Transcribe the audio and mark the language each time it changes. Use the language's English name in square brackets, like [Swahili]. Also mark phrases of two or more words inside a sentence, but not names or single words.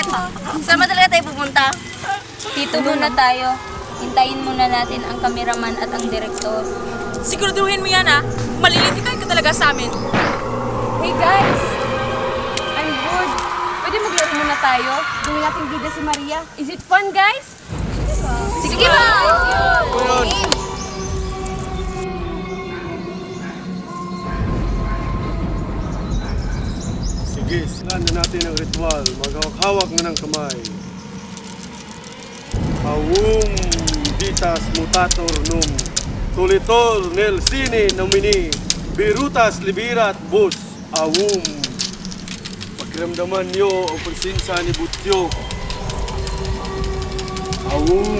[Filipino] Saan ba talaga tayo pupunta? Dito muna tayo. Hintayin muna natin ang kameraman at ang direktor. Siguraduhin mo yan ha. Malilitikan ka talaga sa amin. [English] Hey guys! I'm bored. [Filipino] Pwede maglaro muna tayo? Gawin natin bida si Maria. [English] Is it fun, guys? [Filipino] Sige ba? Sige, simulan na natin ang ritual. Maghawak na ng kamay. Awum ditas mutator num tulitor nel sine nomini birutas libirat bus Awum. Pakiramdaman niyo ang presensya ni Butyo. Awum.